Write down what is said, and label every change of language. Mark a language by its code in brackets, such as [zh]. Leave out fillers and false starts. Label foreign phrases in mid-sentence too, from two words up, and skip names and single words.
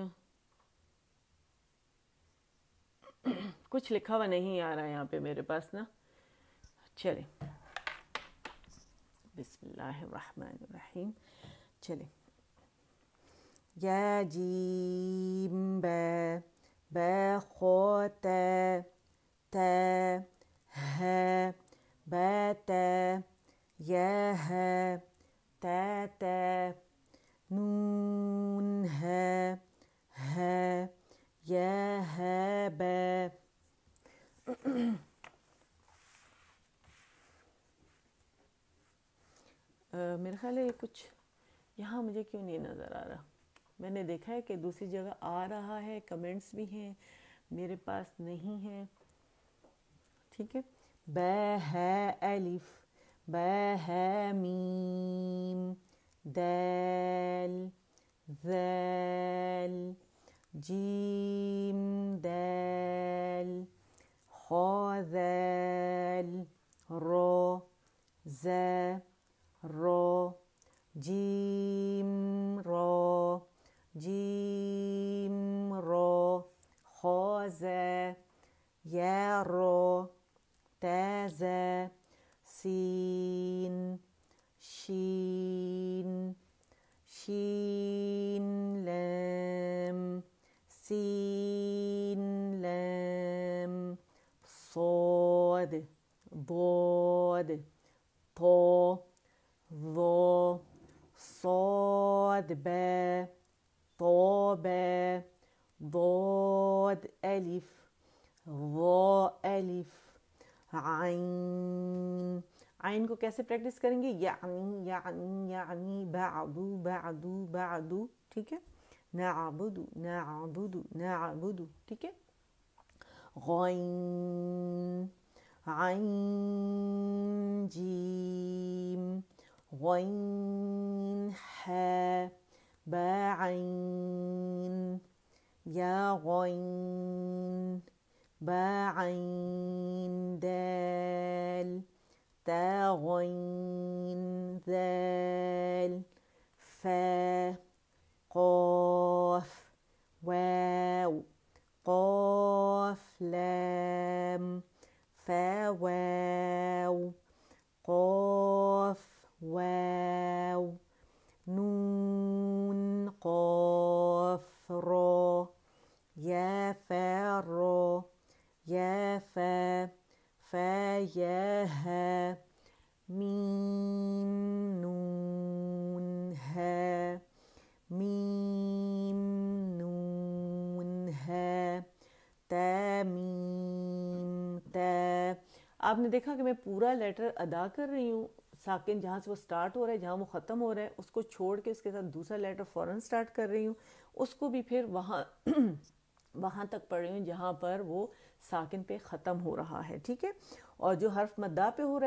[ur] کچھ لکھا ہوا نہیں آ رہا ہے یہاں پہ میرے پاس نا. [ar] چلیں بسم اللہ الرحمن الرحیم. چلیں یا جیم با با خو تا تا ها با تا یا ها تا تا نون ها ها یا ها با. [ur] میرا خیال ہے یہ کچھ یہاں مجھے کیوں نہیں نظر آ رہا. میں نے دیکھا ہے کہ دوسری جگہ آ رہا ہے, کمنٹس بھی ہیں, میرے پاس نہیں ہیں. ٹھیک ہے. با ہے [ar] الف با [ur] ہے [ar] میم دال ذال جیم دال خا ذال رو ز رو جیم رو جیم رو خا ز یا رو تا ز سین شين لام سين لام صاد ضاد طا ظا صاد با طا با ضاد ألف ظا ألف عين عين [ur] کو کیسے پریکٹس کریں گے یعنی یعنی یعنی بادو بادو بادو ٹھیک ہے نابدو نابدو نابدو ٹھیک ہے [ar] غين عين جيم غين حا بعين يا غين بعين دال تا غين ذال فا قاف واو قاف لام فا واو قاف واو نون قاف را يا فا را يا فا فا يا ها ميم نون ها ميم نون ها تا ميم تا [ur] آپ نے دیکھا کہ میں پورا لیٹر ادا کر رہی ہوں ساکن جہاں سے وہ اسٹارٹ ہو رہا ہے جہاں وہ ختم ہو رہا ہے اس کو چھوڑ کے اس کے ساتھ دوسرا لیٹر فوراً اسٹارٹ کر رہی ہوں اس کو بھی پھر وہاں وہاں تک پڑھ رہی ہوں جہاں پر وہ ساکن پے ختم ہو رہا ہے ٹھیک ہے اور جو حرف مدہ پے ہو رہا